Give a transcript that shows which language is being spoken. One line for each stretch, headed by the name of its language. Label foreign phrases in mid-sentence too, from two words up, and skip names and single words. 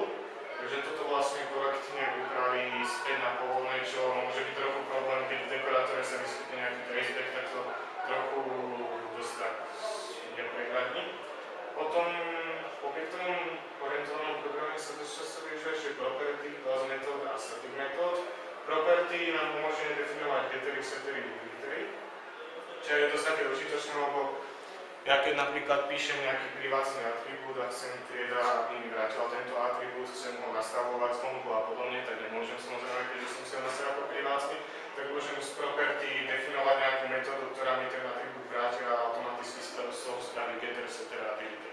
Slovak: Takže toto vlastne korektne upraví späť na pôvodné, čo môže byť trochu problém, keď v dekorátore sa vyskytne nejaký traceback, tak to trochu dosť tak neprehľadní. Potom v objektovom orientovanom programe sa dosť často využíva ešte property,
English: class method
Slovak: a
English: static method.
Slovak: Property nám umožňuje definovať gettery, settery, deletery, čo je dosť také užitočné, lebo ja keď napríklad píšem nejaký privátny atribút a chcem trieda, aby mi vrátila tento atribút, chcem ho nastavovať zvonku a podobne, tak nemôžem samozrejme, keďže som si ho nastavil ako privátny, tak môžem z property definovať nejakú metódu, ktorá mi ten atribút vráti a automaticky z toho spraví getter, setter a deleter.